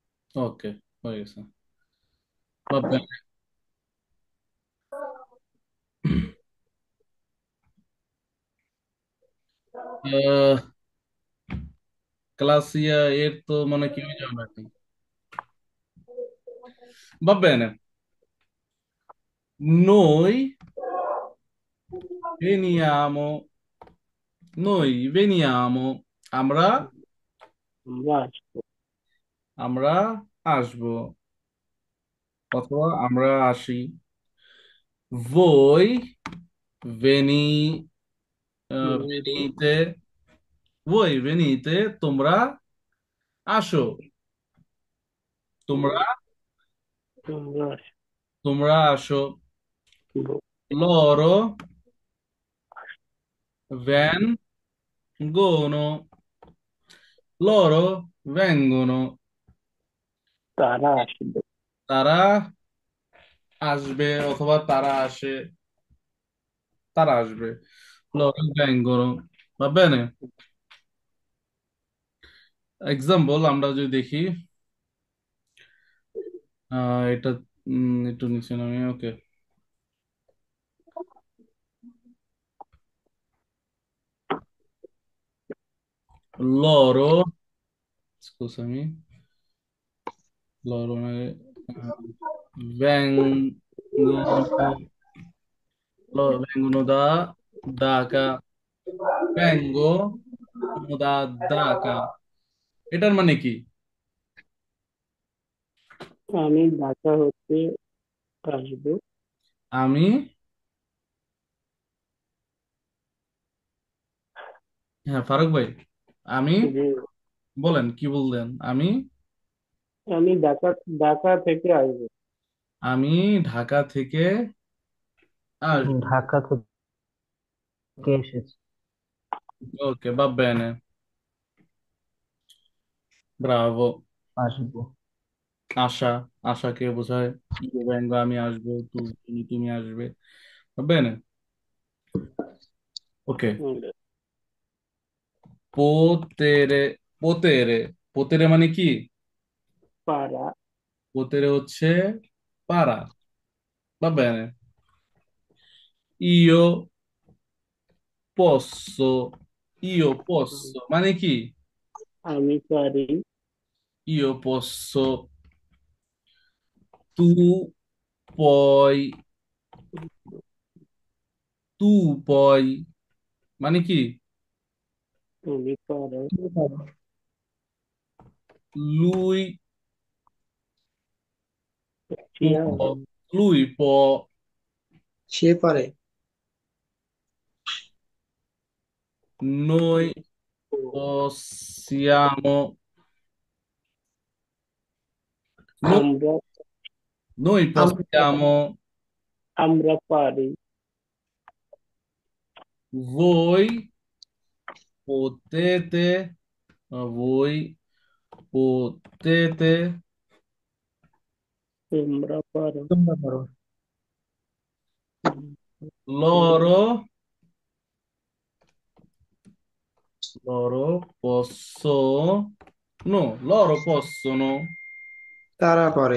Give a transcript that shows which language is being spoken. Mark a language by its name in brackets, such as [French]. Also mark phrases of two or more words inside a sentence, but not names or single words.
[Bangla] ওকে, হয়ে গেছে। বাবা, ক্লাস এর তো মানে কেউই জানে না। [Italian] Va bene, noi veniamo, noi veniamo, [Bangla] আমরা আমরা আসবো। আমরা আসবো অথবা আমরা আসি। [Italian] Voi veni, [Bangla] আমাদের [Italian] venite, voi venite, [Bangla] তোমরা আসো, তোমরা আমরা তোমরা আসো। আসবো। [Italian] Loro vengono, loro vengono, [Bangla] তারা আসবে। তারা আসবে অথবা তারা আসে, তারা আসবে। [Italian] Loro vengono, va bene? [Bangla] এক্সাম্পল আমরা যদি দেখি, এটা একটু নিচে নামি, ওকে। [Italian] Loro, scusami, loro vengono, vengono da vengo da [Bangla] এটার মানে কি? আমি ঢাকা হতে আসবো। আমি, হ্যাঁ ফারুক ভাই, আমি, যে বলেন কি বললেন? আমি ঢাকা ঢাকা থেকে আসবো। আমি ঢাকা থেকে আসবো। ঢাকা থেকে এসেছি। ওকে, [Italian] va bene, [Bangla] ব্রাভো। আসবো। আশা, আশাকে বোঝায়। [Italian] io vengo, [Bangla] আমি আসবো, তুমি তুমি আসবে, [Italian] va bene, [Bangla] ওকে। আমরা পোতেরে, পোতেরে, পোতেরে মানে কি? পাড়া। পোতেরে হচ্ছে পারা, [Italian] va bene, io posso, io posso [Bangla] মানে কি? আমি পারি। [Italian] Io posso, tu puoi, tu puoi [Bangla] মানে কি? তুমি পারো। [Italian] Lui চিয়া- lui può, [Bangla] সে পারে। [Italian] noi possiamo, noi, [Bangla] আমরা [Italian] noi [Bangla] আমরা [Italian] possiamo, [Bangla] আমরা পারি। [Italian] voi potete, voi potete, [Bangla] তোমরা পারো। তোমরা পারো। [Italian] loro, loro possono, loro possono, [Bangla] তারা পারে।